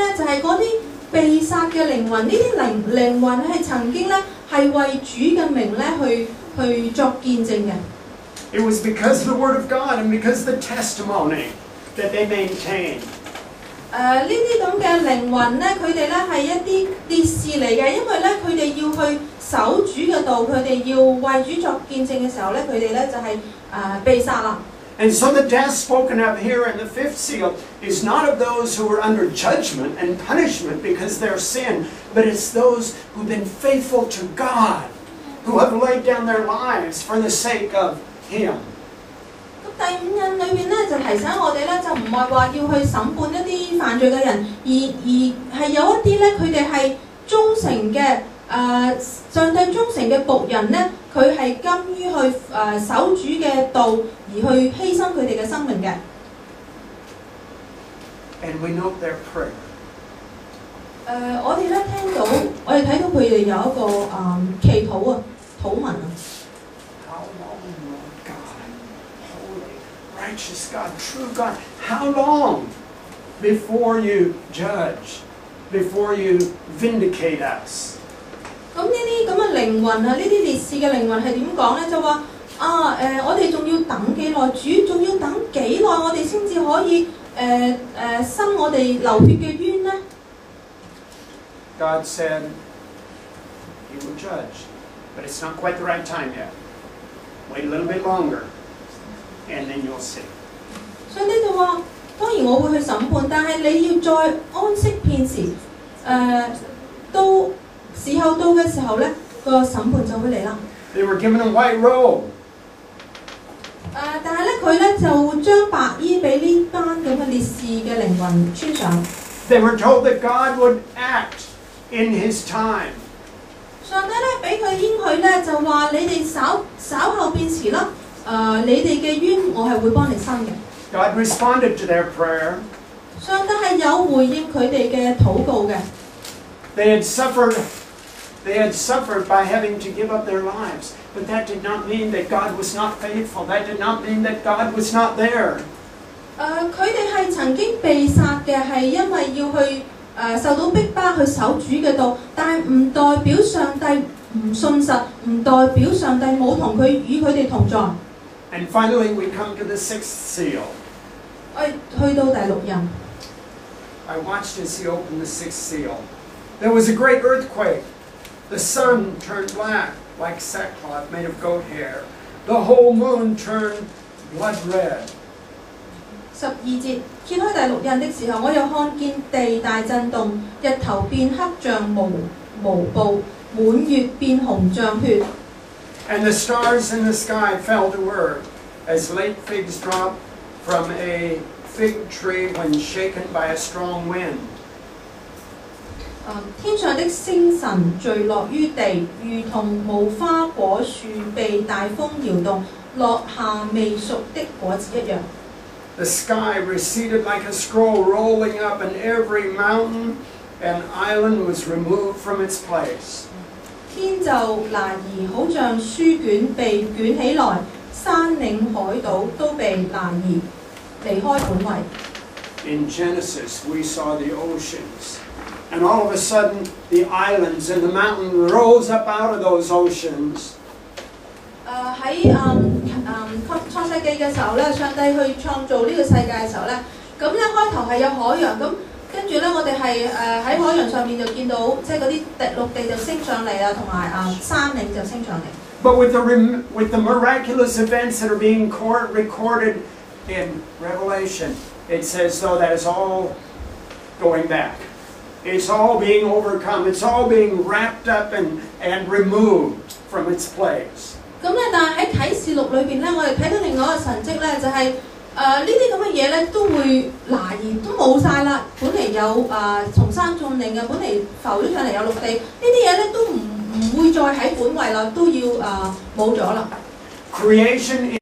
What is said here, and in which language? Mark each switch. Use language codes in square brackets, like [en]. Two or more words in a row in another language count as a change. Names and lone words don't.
[yue] 咁喺祭壇之下嘅係咩咧？就係嗰啲被殺嘅靈魂，呢啲靈魂係曾經咧係為主嘅名咧去作見證嘅。 [en] It was because of the Word of God and because of the testimony that they maintained. [yue] 呢啲咁嘅靈魂咧，佢哋咧係一啲烈士嚟嘅，因為咧佢哋要去守主嘅道，佢哋要為主作見證嘅時候咧，佢哋咧就係被殺啦。 [en] And so the death spoken of here in the fifth seal is not of those who were under judgment and punishment because of their sin, but it's those who've been faithful to God, who have laid down their lives for the sake of Him. [yue] 咁第五印裏邊咧就提醒我哋咧，就唔係話要去審判一啲犯罪嘅人，而係有一啲咧佢哋係忠誠嘅上帝忠誠嘅僕人咧，佢係甘於去守主嘅道，而去犧牲佢哋嘅生命嘅。 [en] And we note their prayer. [yue] 我哋咧聽到，我哋睇到佢哋有一個祈禱啊，禱文啊。 [en] How long, Lord God, holy, righteous God, true God, how long before you judge, before you vindicate us? [yue] 咁呢啲咁嘅靈魂啊，呢啲烈士嘅靈魂係點講咧？就話我哋仲要等幾耐？主仲要等幾耐？我哋先至可以伸我哋流血嘅冤咧？ [en] God said He will judge, but it's not quite the right time yet. Wait a little bit longer, and then you'll see. [yue] 所以呢就話，當然我會去審判，但係你要再安息片時，到時候到嘅時候咧，個審判就會嚟啦。 [en] They were given a white robe. [yue] 但係咧，佢咧就將白衣俾呢班咁嘅烈士嘅靈魂穿上。 [en] They were told that God would act in His time. [yue] 上帝咧俾佢應許咧，就話你哋稍後變遲啦，你哋嘅冤我係會幫你伸嘅。 [en] God responded to their prayer. [yue] 上帝係有回應佢哋嘅禱告嘅。 [en] They had suffered by having to give up their lives, but that did not mean that God was not faithful. That did not mean that God was not there. [yue] 佢哋係曾經被殺嘅，係因為要去受到逼迫去守主嘅道，但係唔代表上帝唔信實，唔代表上帝冇同佢與佢哋同在。 [en] And finally, we come to the sixth seal. [yue] 我哋去到第六印。 [en] I watched as He opened the sixth seal. There was a great earthquake. The sun turned black like sackcloth made of goat hair. The whole moon turned blood red. [yue] 12 節揭開第六印的時候，我又看見地大震動，日頭變黑像毛布，滿月變紅像血。 [en] And the stars in the sky fell to earth as late figs drop from a fig tree when shaken by a strong wind. [yue] 天上的星辰墜落於地，如同無花果樹被大風搖動，落下未熟的果子一樣。 [en] The sky receded like a scroll rolling up, and every mountain and island was removed from its place. [yue] 天就挪移，好像書卷被捲起來，山嶺海島都被挪移，離開本位。 [en] In Genesis, we saw the oceans, and all of a sudden, the islands and the mountain rose up out of those oceans. [yue] 喺創世記嘅時候咧，上帝去創造呢個世界嘅時候咧，咁咧開頭係有海洋，咁跟住咧我哋係喺海洋上面就見到即係嗰啲陸地就升上嚟啊，同埋山嶺就升上嚟。 [en] But with the miraculous events that are being recorded in Revelation, it says though that is all going back. It's all being overcome. It's all being wrapped up and removed from its place. [yue] 咁咧，但係喺啟示錄裏邊咧，我哋睇到另外一個神蹟咧，就係呢啲咁嘅嘢咧都會挪移，都冇晒啦。本嚟有從山縱嶺嘅，本嚟浮咗上嚟有陸地，呢啲嘢咧都唔會再喺本位啦，都要冇咗啦。 [en] Creation